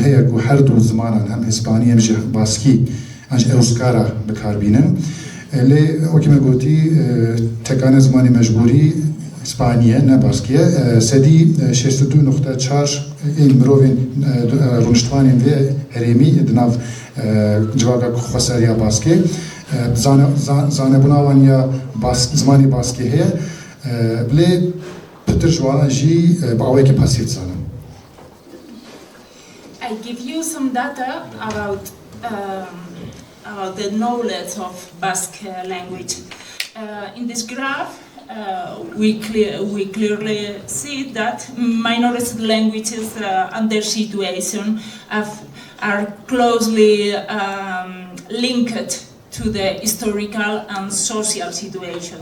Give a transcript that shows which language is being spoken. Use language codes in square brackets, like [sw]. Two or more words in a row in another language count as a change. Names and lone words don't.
[ku] heye ku her du zimanan hem Hispanî hem jî Baskî an ji Ewskara bikarbînin lê wekî me gotî tekane zimanê mecbûrî İspanya, ne Baskî, sedî 62.4 mirovên rûniştwanên vê herêmî di nav civaka xwesariya Baskê zanebûna wan ya zimanê Baskê heye lê pitir ji wan jî bi awayekî pasîv dizanin. [en] I give you some data about the knowledge of Basque language. In this graph, we clearly see that minority languages and their situation are closely linked to the historical and social situation.